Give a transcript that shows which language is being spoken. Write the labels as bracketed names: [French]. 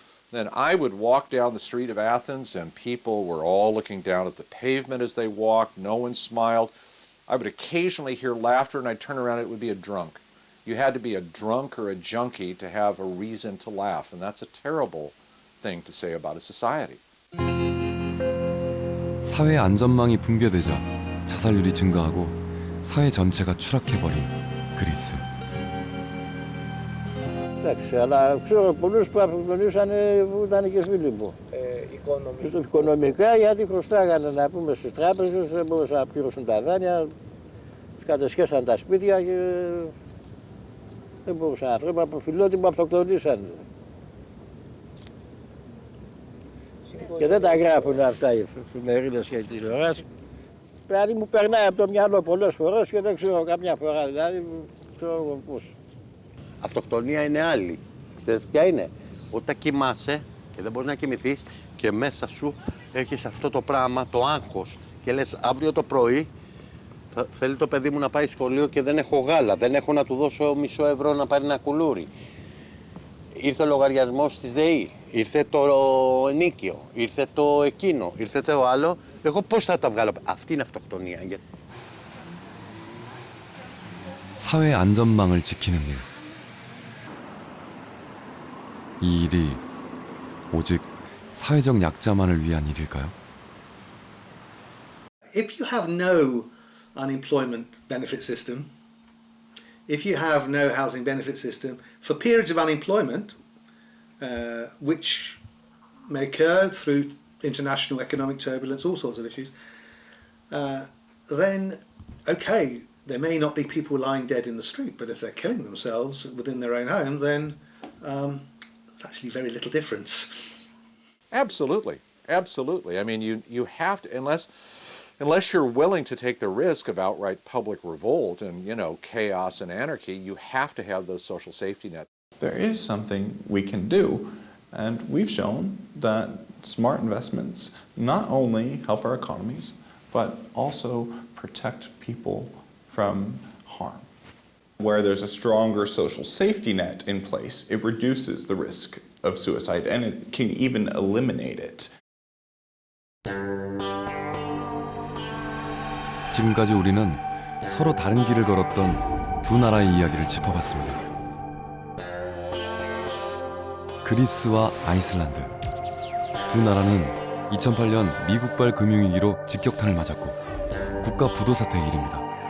[English] Then I would walk down the street of Athens, and people were all looking down at the pavement as they walked. No one smiled. I would occasionally hear laughter, and I'd turn around, it would be a drunk. You had to be a drunk or a junkie to have a reason to laugh, and that's a terrible thing to say about a society. [Korean] 사회 안전망이 붕괴되자 자살률이 증가하고 사회 전체가 추락해버린 그리스. [Greek] Εντάξει, αλλά ξέρω πολλούς που απομονήσανε που ήταν και φίλοι μου. Οικονομικά, γιατί χρωστάγανε να πούμε στις τράπεζες, δεν μπορούσαν να πληρώσουν τα δάνεια, κατεσχέσαν τα σπίτια και δεν μπορούσαν να φέρουν από φιλότιμο αυτοκτονήσαν. Και δεν τα γράφουν αυτά οι εφημερίδες και οι τηλεοράσεις. Δηλαδή μου περνάει από το μυαλό πολλές φορές και δεν ξέρω καμιά φορά, δηλαδή ξέρω εγώ πώς. Αυτοκτονία είναι άλλη. Ξέρεις ποια είναι? Όταν κοιμάσαι και δεν μπορείς να κοιμηθείς και μέσα σου έχεις αυτό το πράγμα, το άγχος και λες αύριο το πρωί θέλει το παιδί μου να πάει σχολείο και δεν έχω γάλα, δεν έχω να του δώσω μισό ευρώ να πάρει ένα κουλούρι. Ήρθε ο λογαριασμός της ΔΕΗ, ήρθε το ενίκιο, ήρθε το εκείνο, ήρθε το άλλο. Εγώ πώς θα τα βγάλω? Αυτή είναι αυτοκτονία. [Korean] 사회 안전망을 지키는 일. 이 일이 오직 사회적 약자만을 위한 일일까요? [English] If you have no unemployment benefit system, if you have no housing benefit system, for periods of unemployment, which may occur through international economic turbulence, all sorts of issues, then, okay, there may not be people lying dead in the street, but if they're killing themselves within their own home, then it's actually very little difference. Absolutely, absolutely. I mean, you have to, unless you're willing to take the risk of outright public revolt and, chaos and anarchy, you have to have those social safety nets. There is something we can do, and we've shown that smart investments not only help our economies, but also protect people from harm. Where there's a stronger social safety net in place, it reduces the risk of suicide and it can even eliminate it. [Korean] 지금까지 우리는 서로 다른 길을 걸었던 두 나라의 이야기를 짚어봤습니다. 그리스와 아이슬란드. 두 나라는 2008년 미국발 금융위기로 직격탄을 맞았고 국가 부도 사태의 일입니다.